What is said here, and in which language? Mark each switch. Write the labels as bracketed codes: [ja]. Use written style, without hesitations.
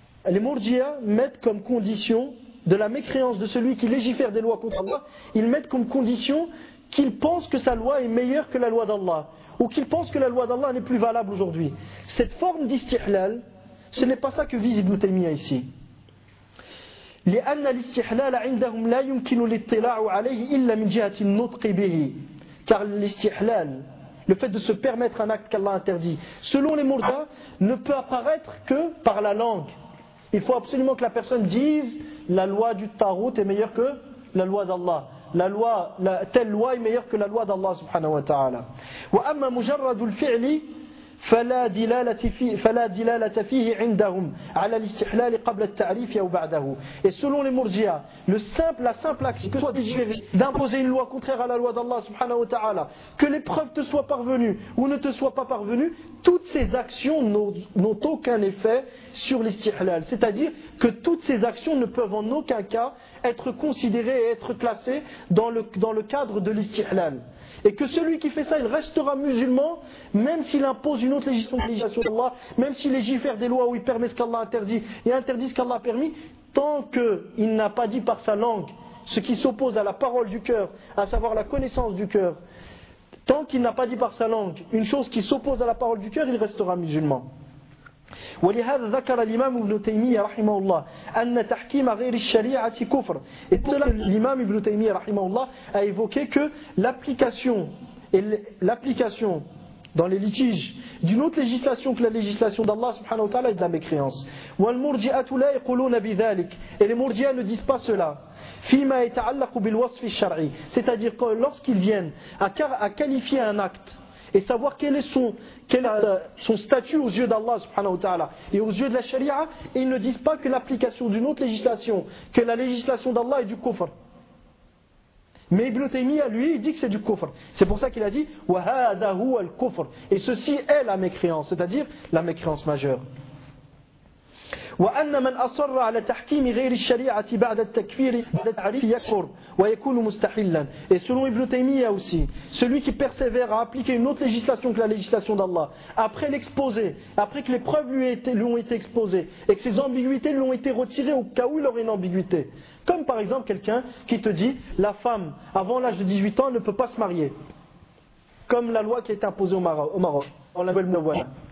[fr] Les murji'a mettent comme condition de la mécréance de celui qui légifère des lois contre Allah, ils mettent comme condition qu'il pense que sa loi est meilleure que la loi d'Allah, ou qu'il pense que la loi d'Allah n'est plus valable aujourd'hui. Cette forme d'istihlal, ce n'est pas ça que vise Ibn Taymiyyah ici. [ar] لأن الاستحلال عندهم لا يمكن الاطلاع عليه إلا من جهة النطق به. [fr] Car l'istihlal, le fait de se permettre un acte qu'Allah interdit, selon les murji'a, ne peut apparaître que par la langue. Il faut absolument que la personne dise la loi du tarout est meilleure que la loi d'Allah. Telle loi est meilleure que la loi d'Allah subhanahu wa ta'ala. [ar] وأما مجرد الفعل فلا دلالة فيه عندهم على الاستحلال قبل التعريف أو بعده. [fr] Et selon les murji'a, la simple action, que soit d'imposer une loi contraire à la loi d'Allah subhanahu wa ta'ala, que les preuves te soient parvenues ou ne te soient pas parvenues, toutes ces actions n'ont aucun effet sur l'istihlal. C'est-à-dire que toutes ces actions ne peuvent en aucun cas être considérées et être classées dans le cadre de l'istihlal. Et que celui qui fait ça, il restera musulman, même s'il impose une autre législation d'Allah, même s'il légifère des lois où il permet ce qu'Allah interdit et interdit ce qu'Allah a permis, tant qu'il n'a pas dit par sa langue ce qui s'oppose à la parole du cœur, à savoir la connaissance du cœur, tant qu'il n'a pas dit par sa langue une chose qui s'oppose à la parole du cœur, il restera musulman. [ar] ولهذا ذكر الإمام ابن تيمية رحمه الله أن تحكيم غير الشريعة كفر. [fr] Et cela, l'imam Ibn Taymiyyah رحمه الله a évoqué que l'application dans les litiges d'une autre législation que la législation d'Allah subhanahu wa ta'ala est de la mécréance. [ar] والمرجئة لا يقولون بذلك. [fr] Et les murji'a ne disent pas cela. [ar] فيما يتعلق بالوصف الشرعي. [fr] C'est-à-dire que lorsqu'ils viennent à qualifier un acte et savoir quel est son statut aux yeux d'Allah subhanahu wa ta'ala et aux yeux de la sharia, ils ne disent pas que l'application d'une autre législation, que la législation d'Allah est du kufr. Mais Ibn Taymiyyah, lui, il dit que c'est du kufr. C'est pour ça qu'il a dit « [ar] wa hadha huwa al-kufr [fr] » et ceci est la mécréance, c'est-à-dire la mécréance majeure. [ar] وأن من أصر على تحكيم غير الشريعة بعد التكفير بعد التعريف يكفر ويكون مستحلا. [fr] Et selon Ibn Taymiyyah aussi, celui qui persévère à appliquer une autre législation que la législation d'Allah, après l'exposer, après que les preuves lui ont été exposées et que ses ambiguïtés l'ont été retirées au cas où il aurait une ambiguïté. Comme par exemple quelqu'un qui te dit la femme avant l'âge de 18 ans ne peut pas se marier, comme la loi qui a été imposée au Maroc en la nouvelle loi.